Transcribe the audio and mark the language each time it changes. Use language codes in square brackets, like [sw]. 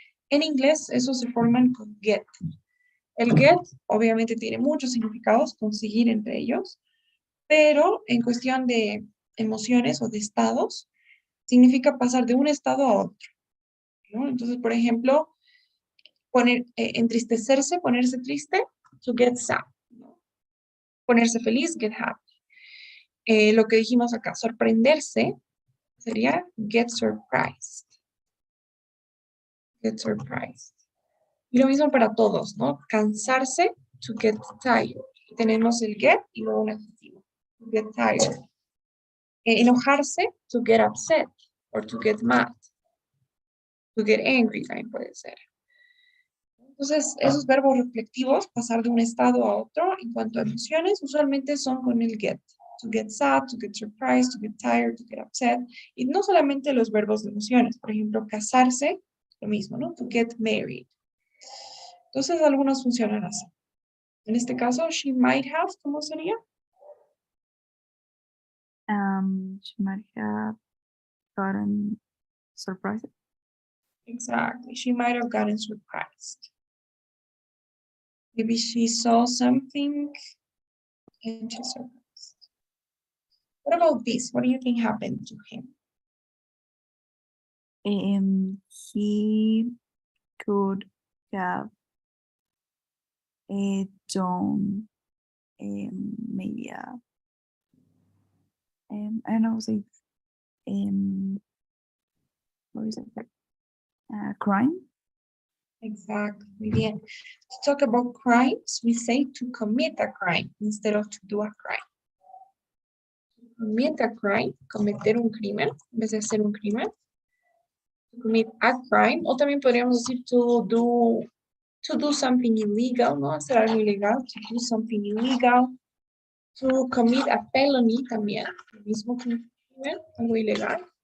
[es] En inglés, esos se forman con get. El get, obviamente, tiene muchos significados, conseguir entre ellos, pero en cuestión de emociones o de estados, significa pasar de un estado a otro, ¿no? Entonces, por ejemplo, entristecerse, ponerse triste, [en] to get sad, [es] ¿no? Ponerse feliz, [en] get happy. [es] Lo que dijimos acá, sorprenderse, sería [en] get surprised. Get surprised. [es] Y lo mismo para todos, ¿no? Cansarse, [en] to get tired. [es] Tenemos el get y luego un adjetivo, [en] to get tired. Enojarse, to get upset, or to get mad. To get angry [es] también puede ser. Entonces, esos verbos reflectivos, pasar de un estado a otro, en cuanto a emociones, usualmente son con el get. [en] To get sad, to get surprised, to get tired, to get upset. [es] Y no solamente los verbos de emociones. Por ejemplo, casarse, lo mismo, ¿no? [en] To get married. [es] Entonces, algunos funcionan así. En este caso, [en] she might have, [es] ¿cómo sería? [en] She might have gotten surprised. Exactly. She might have gotten surprised. Maybe she saw something and she's surprised. What about this? What do you think happened to him? He could have done maybe I don't know, say what is it? Crime. Exactly. [es] Muy bien. [en] To talk about crimes, we say to commit a crime instead of to do a crime. Commit a crime, [es] cometer un crimen, en vez de hacer un crimen. [en] To commit a crime, [es] o también podríamos decir [en] to do something illegal, ¿no? [es] Hacer algo ilegal, [en] to do something illegal. To commit a felony [es] también, lo mismo que un crimen, algo ilegal.